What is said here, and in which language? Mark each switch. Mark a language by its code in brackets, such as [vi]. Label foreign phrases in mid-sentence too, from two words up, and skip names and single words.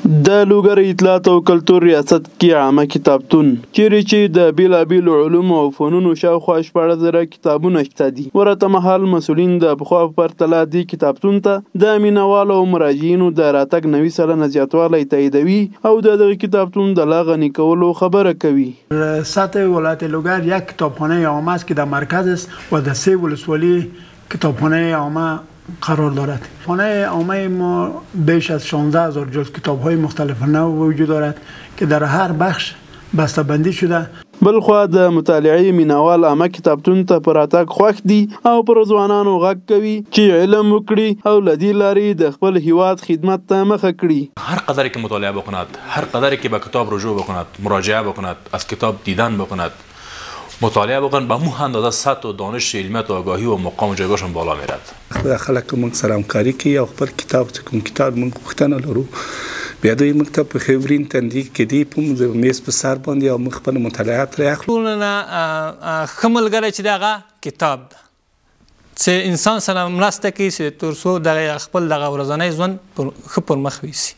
[ps] د لوګر اطلاعات او کلتور ریاست کې عامه کتابتون چیرې چې د بیلابیلو علومو او فنونو شاوخوا 14,000 کتابونه شته دي. ورته مهال مسؤلین د پخوا په پرتله دې کتابتون ته د مینوالو او مراجعینو د راتګ 90 سلنه زیاتوالی تاییدوي او د دغه کتابتون د لا غني کولو خبره کوي. [fa] سطح ولایت لوگر یک کتابخانه عامه است که در مرکز است و در 3 ولسوالی کتابخانه عامه قرار دارد. خانه عامه ما بیش از 16,000 جز کتاب‌های مختلف نوع وجود دارد که در هر بخش بسته‌بندی شده. [ps] بلخوا د مطالعې مینوال عامه کتابتون ته په راتګ خوښ دي او پر ځوانانو غږ کوي چې علم وکړي او له دې لارې د خپل هیواد خدمت ته مخه کړي. [fa] هر قدر که مطالعه بکند، هر قدر که به کتاب رجوع بکند، مراجعه بکند، از کتاب دیدن بکند، مطالعه بکنن به مو اندازه سطح و دانش علمیت و آگاهی و مقام و جایگاهشون بالا میرد. [ps] خلک موږ سره همکاري کوي او خپل کتاب چې کوم کتاب موږ پوښتنه لرو بیا دوی موږ ته په خبرین تندې کې دی په میز په سر باندې او موږ خپل مطالعات را اخلو. نه ښه ملګری چې دغه کتاب ده چې انسان سره مرسته کوي چې تر څو دغه خپل دغه ورځنی ژوند ښه پر مخ یوسي.